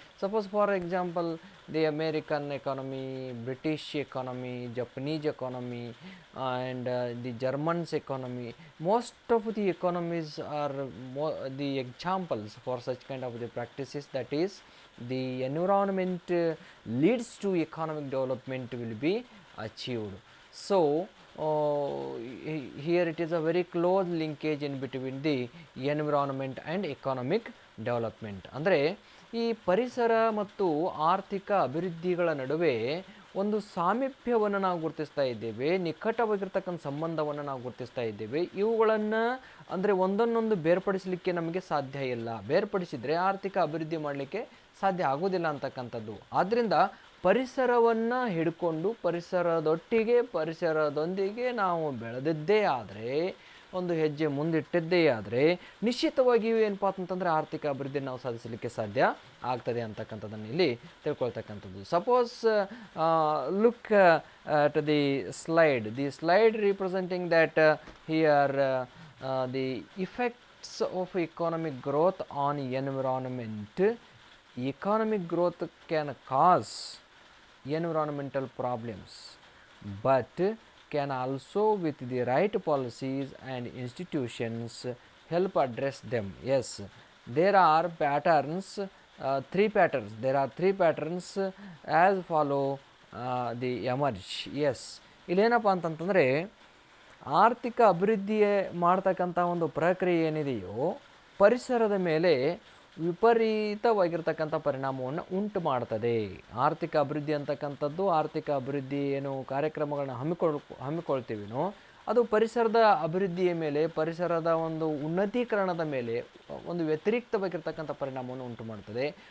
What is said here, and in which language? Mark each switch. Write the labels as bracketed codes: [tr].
[en] Suppose for example the American economy, British economy, Japanese economy, and the Germans economy, most of the economies are the examples for such kind of the practices, that is the environment leads to economic development will be achieved. So here it is a very close linkage in between the environment and economic development. [kn] ಅಂದರೆ ಈ ಪರಿಸರ ಮತ್ತು ಆರ್ಥಿಕ ಅಭಿವೃದ್ಧಿಗಳ ನಡುವೆ ಒಂದು ಸಾಮೀಪ್ಯವನ್ನು ನಾವು ಗುರುತಿಸ್ತಾ ಇದ್ದೇವೆ, ನಿಕಟವಾಗಿರ್ತಕ್ಕಂಥ ಸಂಬಂಧವನ್ನು ನಾವು ಗುರುತಿಸ್ತಾ ಇದ್ದೇವೆ. ಇವುಗಳನ್ನು ಅಂದರೆ ಒಂದನ್ನೊಂದು ಬೇರ್ಪಡಿಸಲಿಕ್ಕೆ ನಮಗೆ ಸಾಧ್ಯ ಇಲ್ಲ. ಬೇರ್ಪಡಿಸಿದರೆ ಆರ್ಥಿಕ ಅಭಿವೃದ್ಧಿ ಮಾಡಲಿಕ್ಕೆ ಸಾಧ್ಯ ಆಗೋದಿಲ್ಲ ಅಂತಕ್ಕಂಥದ್ದು. ಆದ್ದರಿಂದ ಪರಿಸರವನ್ನು ಹಿಡ್ಕೊಂಡು ಪರಿಸರದೊಂದಿಗೆ ನಾವು ಬೆಳೆದಿದ್ದೇ ಆದರೆ, ಒಂದು ಹೆಜ್ಜೆ ಮುಂದಿಟ್ಟಿದ್ದೇ ಆದರೆ ನಿಶ್ಚಿತವಾಗಿಯೂ ಏನಪ್ಪ ಅಂತಂದರೆ ಆರ್ಥಿಕ ಅಭಿವೃದ್ಧಿ ನಾವು ಸಾಧಿಸಲಿಕ್ಕೆ ಸಾಧ್ಯ ಆಗ್ತದೆ ಅಂತಕ್ಕಂಥದ್ದನ್ನು ಇಲ್ಲಿ ತಿಳ್ಕೊಳ್ತಕ್ಕಂಥದ್ದು. [en] Suppose look at the slide representing that here the effects of economic growth on environment. Economic growth can cause environmental problems, but can also, with the right policies and institutions, help address them. Yes, there are patterns, three patterns. There are three patterns as follow the emerge. [kn] Yes, ಇಲ್ಲೇನಪ್ಪ ಅಂತಂತಂದರೆ ಆರ್ಥಿಕ ಅಭಿವೃದ್ಧಿ ಮಾಡ್ತಕ್ಕಂಥ ಒಂದು ಪ್ರಕ್ರಿಯೆ ಏನಿದೆಯೋ ಪರಿಸರದ ಮೇಲೆ ವಿಪರೀತವಾಗಿರ್ತಕ್ಕಂಥ ಪರಿಣಾಮವನ್ನು ಉಂಟು ಮಾಡ್ತದೆ. ಆರ್ಥಿಕ ಅಭಿವೃದ್ಧಿ ಅಂತಕ್ಕಂಥದ್ದು, ಆರ್ಥಿಕ ಅಭಿವೃದ್ಧಿ ಏನು ಕಾರ್ಯಕ್ರಮಗಳನ್ನ ಹಮ್ಮಿಕೊಳ್ತೀವಿನೋ ಅದು ಪರಿಸರದ ಅಭಿವೃದ್ಧಿಯ ಮೇಲೆ, ಪರಿಸರದ ಒಂದು ಉನ್ನತೀಕರಣದ ಮೇಲೆ ಒಂದು ವ್ಯತಿರಿಕ್ತವಾಗಿರ್ತಕ್ಕಂಥ ಪರಿಣಾಮವನ್ನು ಉಂಟು ಮಾಡ್ತದೆ.